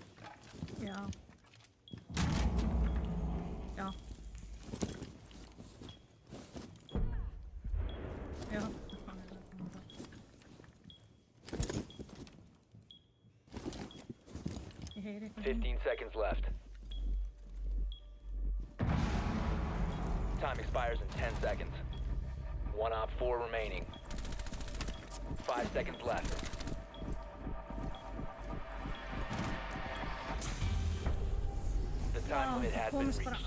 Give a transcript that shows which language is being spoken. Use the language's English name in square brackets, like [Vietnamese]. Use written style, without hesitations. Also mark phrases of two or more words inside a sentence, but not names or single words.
[Icelandic] Já. Já. Já. Ég heyri eitthvað. [English] 15 seconds left. Time expires in 10 seconds. One op 4 remaining. 5 seconds left. The time limit [Icelandic] Það [English] has been [Icelandic] komist bara [English] reached.